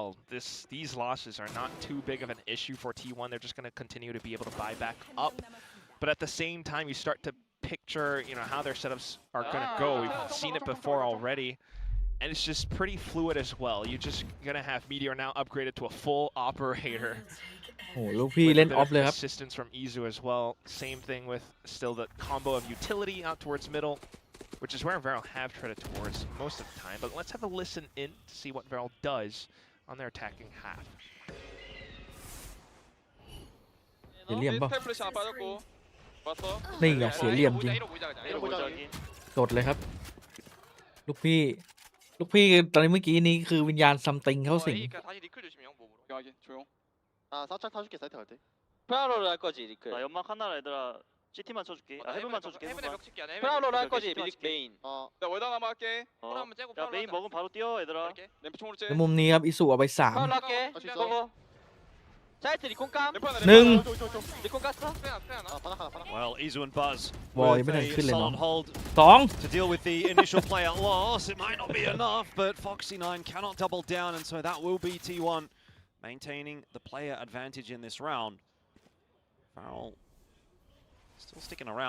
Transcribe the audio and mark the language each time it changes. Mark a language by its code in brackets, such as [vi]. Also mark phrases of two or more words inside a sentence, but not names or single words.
[en] These losses are not too big of an issue for T1. They're just going to continue to be able to buy back up. But at the same time, you start to picture, how their setups are going to go. We've seen it before already. And it's just pretty fluid as well. You're just going to have Meteor now upgraded to a full operator. [th] โอ้ลูกพี่เล่นออฟเลยครับ [en] Assistance from Izu as well. Same thing with still the combo of utility out towards middle, which is where Varel have treaded towards most of the time. But let's have a listen in to see what Varel does on their attacking half. [th] เสียเหลี่ยมเปล่านี่ไงเสียเหลี่ยมจริงกดเลยครับลูกพี่ตอนนี้เมื่อกี้นี้คือวิญญาณซัมติงเข้าสิง [ko] 살짝 타줄게 사이트 갈 때. 프라로를 할 거지 리클. 나 연막 하나라 얘들아. CT만 쳐줄게. 헤븐만 쳐줄게. 헤븐에 벽 칠게. 프라로를 할 거지 메인. 나 월드 하나만 할게. 한번 째고 야 메인 먹으면 바로 뛰어 얘들아. 램프 총으로 째. [th] ในมุมนี้ครับอิสุเอาไป3 [ko] 프라로 할게. 보고. 사이트 리콘 감. 리콘 깠어? [en] Well, Izu and Buzz Boy, with a solid hold 2 to deal with the initial player loss. It might not be enough, but Foxy9 cannot double down, and so that will be T1 maintaining the player advantage in this round. Varel still sticking around.